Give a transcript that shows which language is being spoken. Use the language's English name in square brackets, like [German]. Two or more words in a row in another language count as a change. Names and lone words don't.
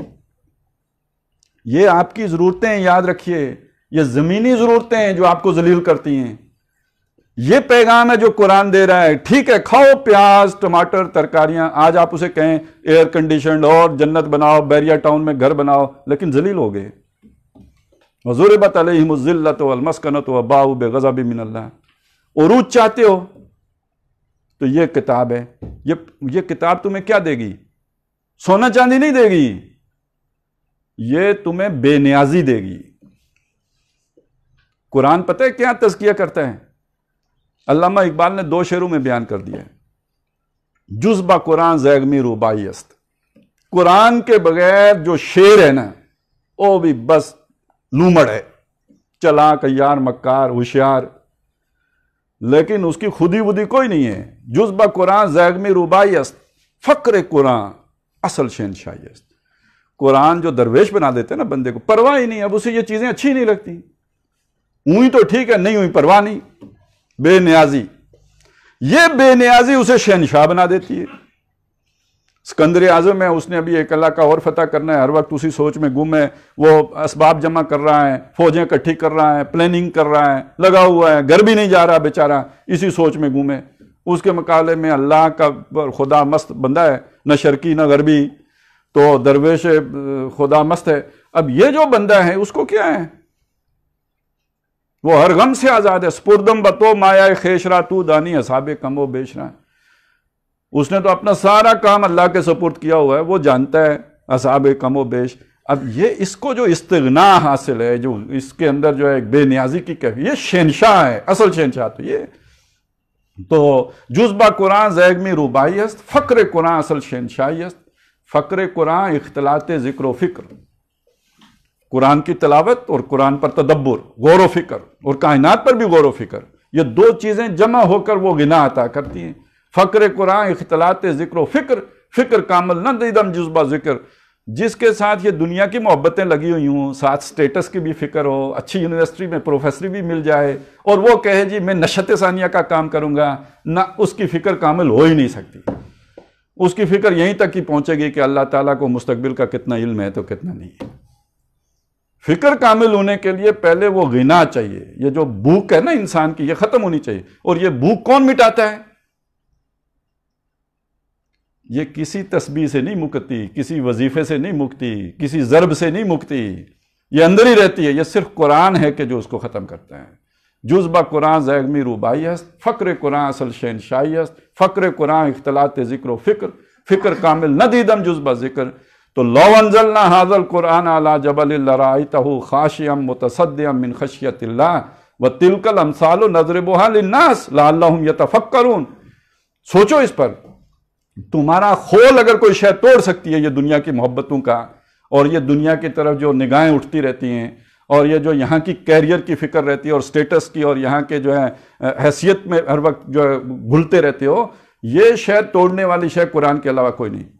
[Urdu] یہ آپ کی ضرورتیں ہیں، یاد رکھیے، یہ زمینی ضرورتیں ہیں جو آپ کو ذلیل کرتی ہیں۔ یہ پیغام ہے جو قرآن دے رہا ہے، ٹھیک ہے کھاؤ پیاز ٹماٹر ترکاریاں، آج آپ اسے کہیں ایئر کنڈیشنڈ اور جنت بناؤ، بیریا ٹاؤن میں گھر بناؤ، لیکن ذلیل ہو گئے۔ [Arabic] وَضُرِبَتْ عَلَيْهِمُ الذِّلَّةُ وَالْمَسْكَنَةُ وَبَاءُوا بِغَضَبٍ مِّنَ اللَّهِ۔ [Urdu] عروج چاہتے ہو تو یہ کتاب ہے، یہ کتاب تمہیں کیا دے گی؟ سونا چاندی نہیں دے گی، یہ تمہیں بے نیازی دے گی۔ قرآن پتہ ہے کیا تزکیہ کرتا ہے؟ علامہ اقبال نے 2 شعروں میں بیان کر دیا ہے، [Persian] جز با قرآن زیغمی روبائی است۔ [Urdu] قرآن کے بغیر جو شعر ہے نا وہ بھی بس لومڑ ہے، چلاک عیار مکار ہوشیار، لیکن اس کی خودی ودی کوئی نہیں ہے۔ [Persian] جز با قرآن زیغمی روبائی است، فقر قرآن اصل شہنشاہی است۔ [Urdu] قرآن جو درویش بنا دیتے ہیں نا بندے کو، پرواہ ہی نہیں، اب اسے یہ چیزیں اچھی نہیں لگتی، ہوئی تو ٹھیک ہے، نہیں ہوئی پرواہ نہیں، بے نیازی۔ یہ بے نیازی اسے شہنشاہ بنا دیتی ہے۔ سکندر اعظم ہے، اس نے ابھی ایک علاقہ کا اور فتح کرنا ہے، ہر وقت اسی سوچ میں گم ہے، وہ اسباب جمع کر رہا ہے، فوجیں اکٹھی کر رہا ہے، پلاننگ کر رہا ہے، لگا ہوا ہے، گھر بھی نہیں جا رہا بیچارہ، اسی سوچ میں گم ہے۔ اس کے مقابلے میں اللہ کا خدا مست بندہ ہے، نہ شرقی نہ غربی، تو درویش خدا مست ہے۔ اب یہ جو بندہ ہے اس کو کیا ہے؟ وہ ہر غم سے آزاد ہے۔ [Persian] سپردم بتو مایا خیشرا تو دانی اصحاب کم و بیشرا۔ [Urdu] اس نے تو اپنا سارا کام اللہ کے سپرد کیا ہوا ہے، وہ جانتا ہے [Persian] اصحاب کم و بیش۔ [Urdu] اب یہ اس کو جو استغنا حاصل ہے، جو اس کے اندر جو ہے ایک بے نیازی کی کیفیت، یہ شہنشاہ ہے، اصل شہنشاہ تو یہ۔ [Persian] تو جز با قرآن زیغمی روبائی است، فقر قرآن اصل شہنشاہی است۔ فقر قرآن اختلاط ذکر و فکر، [Urdu] قرآن کی تلاوت اور قرآن پر تدبر، غور و فکر، اور کائنات پر بھی غور و فکر، یہ 2 چیزیں جمع ہو کر وہ غنا عطا کرتی ہیں۔ [Persian] فقر قرآن اختلاط ذکر و فکر، فکر کامل نہ دیدم جزبہ ذکر، [Urdu] جس کے ساتھ یہ دنیا کی محبتیں لگی ہوئی ہوں، ساتھ سٹیٹس کی بھی فکر ہو، اچھی یونیورسٹی میں پروفیسری بھی مل جائے، اور وہ کہے جی میں نشت ثانیہ کا کام کروں گا، نہ اس کی فکر کامل ہو ہی نہیں سکتی۔ اس کی فکر یہیں تک ہی پہنچے گی کہ اللہ تعالیٰ کو مستقبل کا کتنا علم ہے تو کتنا نہیں ہے۔ فکر کامل ہونے کے لیے پہلے وہ غنا چاہیے، یہ جو بھوک ہے نا انسان کی، یہ ختم ہونی چاہیے۔ اور یہ بھوک کون مٹاتا ہے؟ یہ کسی تسبیح سے نہیں مکتی، کسی وظیفے سے نہیں مکتی، کسی ضرب سے نہیں مکتی، یہ اندر ہی رہتی ہے۔ یہ صرف قرآن ہے کہ جو اس کو ختم کرتا ہے۔ [Persian] جز با قرآن زیغمی روبائی است، فقر قرآن اصل شہنشاہی است۔ فقر قرآن اختلاط ذکر و فکر، فکر کامل نہ دیدم جز با ذکر۔ [Arabic] تو لو انزلنا ھذا القرآن علی جبل لرأیتہ خاشعا متصدعا من خشیۃ اللہ وتلک الامثال نضربها للناس لعلہم یتفکرون۔ [Urdu] سوچو اس پر، تمہارا خول اگر کوئی شے توڑ سکتی ہے یہ دنیا کی محبتوں کا، اور یہ دنیا کی طرف جو نگاہیں اٹھتی رہتی ہیں، اور یہ جو یہاں کی کیریئر کی فکر رہتی ہے اور سٹیٹس کی، اور یہاں کے جو ہے حیثیت میں ہر وقت جو ہے گھلتے رہتے ہو، یہ شے توڑنے والی شے قرآن کے علاوہ کوئی نہیں۔